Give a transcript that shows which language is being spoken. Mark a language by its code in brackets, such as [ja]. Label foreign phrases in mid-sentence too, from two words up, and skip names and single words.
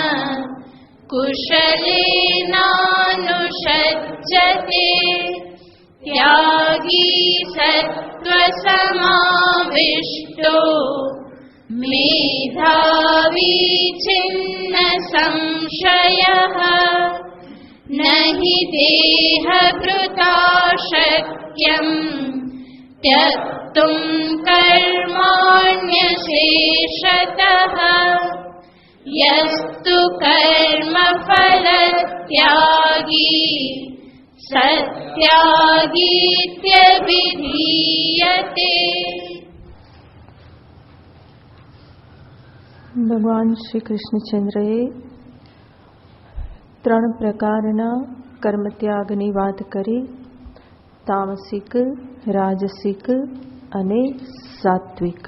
[sa] कुशलेनानुषज्यते त्यागी सत्त्वसमाविष्टो मेधावी छिन्न संशयः न हि देहभृता शक्यम् त्यक्तुं कर्माण्यशेषतः यस्तु कर्मफलत्यागी सत्यागीत्यभिधीयते। [gu] ભગવાન શ્રી કૃષ્ણચંદ્રએ ત્રણ પ્રકારના કર્મત્યાગની વાત કરી, તામસિક, રાજસિક અને સાત્વિક.